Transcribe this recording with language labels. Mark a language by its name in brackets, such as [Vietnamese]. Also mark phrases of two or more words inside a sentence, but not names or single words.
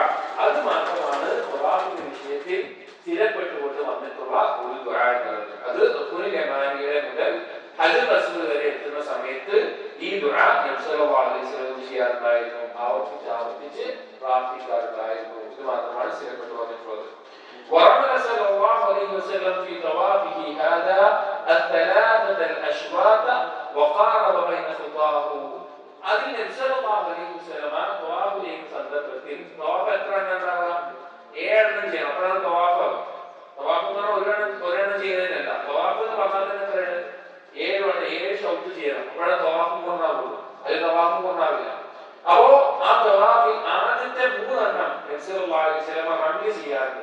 [Malayalam] അത് മാത്രമാണ് തവാഫിന്റെ വിഷയത്തിൽ സ്ഥിരപ്പെട്ടുകൊണ്ട് വന്നിട്ടുള്ള ഒരു ദുആ എന്നുള്ളത്. അത് റുക്നുൽ യമാനിയുടെ മുതൽ ഹജറുൽ അസ്വദ് വരെ എത്തുന്ന സമയത്ത് ഈ ദുആ നബി [Arabic] صلى الله عليه وسلم [Malayalam] ചെയ്യാറുണ്ടായിരുന്നു, ആവർത്തിച്ച് പ്രാർത്ഥിക്കാറുണ്ടായിരുന്നു. ഇത് മാത്രമാണ് സ്ഥിരപ്പെട്ടു വന്നിട്ടുള്ളത്. [Arabic] ورمل صلى الله عليه وسلم في طوافه هذا الثلاثة الأشواط وقارب بين خطاه. [Malayalam] അതിൽ നബി [Arabic] صلى الله عليه وسلم [Malayalam] തവാഫ് ചെയ്യുന്ന സന്ദർഭത്തിൽ തവാഫ് എത്ര എണ്ണണ്ടാവുക? 7 എണ്ണം ചെയ്യണം. അപ്പോഴാണ് തവാഫ്. തവാഫ് എന്ന് പറഞ്ഞാൽ ഒരെണ്ണം ചെയ്യുന്നതിനല്ല. തവാഫ് എന്ന് പറഞ്ഞാൽ തന്നെ എത്രയാണ്? 7 ഷൗട്ട് ചെയ്യണം. അപ്പോഴാണ് തവാഫ് പൂർണ്ണമാവുള്ളൂ, അതിൽ തവാഫ് പൂർണ്ണമാവില്ല. അപ്പോ ആ തവാഫിൽ ആദ്യത്തെ 3 എണ്ണം നബി [Arabic] صلى الله عليه وسلم [Malayalam] റമൽ ചെയ്യാറുണ്ട്.